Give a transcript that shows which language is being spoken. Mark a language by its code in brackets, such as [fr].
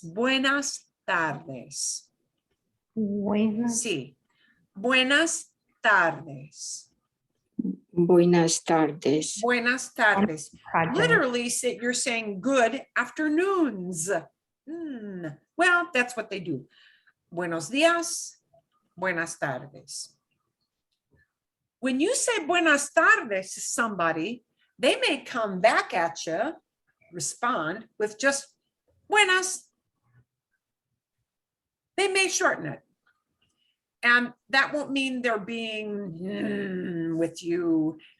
[es] Buenas tardes. Buenas. Sí. Buenas tardes. Buenas tardes. Buenas tardes. [en] Project. Literally, you're saying good afternoons. Well, that's what they do. [es] Buenos días, buenas tardes. [en] When you say [es] buenas tardes [en] to somebody, they may come back at you, respond with just [es] buenas. [en] They may shorten it. And that won't mean they're being with you.